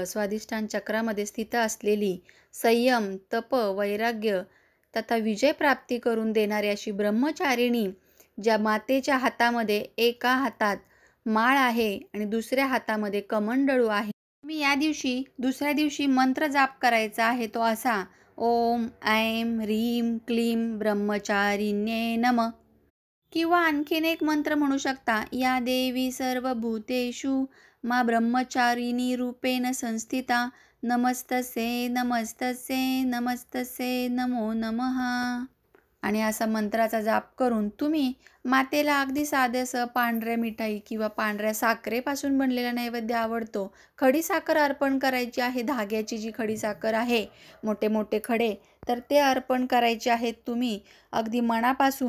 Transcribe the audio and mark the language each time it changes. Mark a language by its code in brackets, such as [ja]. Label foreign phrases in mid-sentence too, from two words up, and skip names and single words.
[mr] स्वाधिष्ठान चक्रामध्ये स्थित असलेली संयम, तप, वैराग्य तथा विजय प्राप्ती करून देणारी अशी ब्रह्मचारिणी, ज्या मातेच्या हातामध्ये एका हातात माळ आहे आणि दुसऱ्या हातामध्ये कमंडळू आहे. मी या दिवशी दुसऱ्या दिवशी मंत्र जाप करायचा आहे तो असा: [sa] ओम ऐं ह्रीं क्लीं ब्रह्मचारिण्ये नमः. [mr] किंवा आणखीन एक मंत्र म्हणू शकता: [sa] या देवी सर्वभूतेषु मा ब्रह्मचारिणी रूपेण संस्थिता नमस्तस्यै नमस्तस्यै नमस्तस्यै नमो नमः. [mr] आणि असा मंत्राचा जाप करून तुम्ही मातेला अगदी साधेसं पांढऱ्या मिठाई किंवा पांढऱ्या साखरेपासून बनलेला नैवेद्य आवडतो, खडी साखर अर्पण करायची आहे. धाग्याची जी खडी साखर आहे, मोठे मोठे खडे, तर ते अर्पण करायचे आहेत तुम्ही अगदी मनापासून.